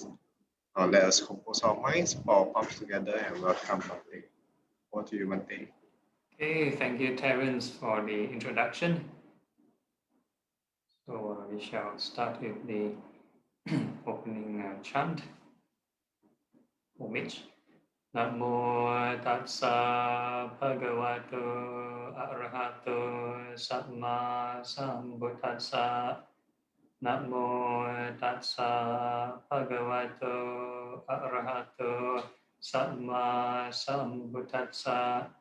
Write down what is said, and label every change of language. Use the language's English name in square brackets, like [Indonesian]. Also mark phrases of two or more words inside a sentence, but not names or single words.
[English] Now let us compose our minds, put our palms together and welcome Maha. Over to you, Maha. Okay, thank you, Terence, for the introduction. So we shall start with the opening chant, homage. [Pali] Namo tassa bhagavato arahato samma sambuddhassa. Namo tassa bhagavato arahato samma sambuddhassa.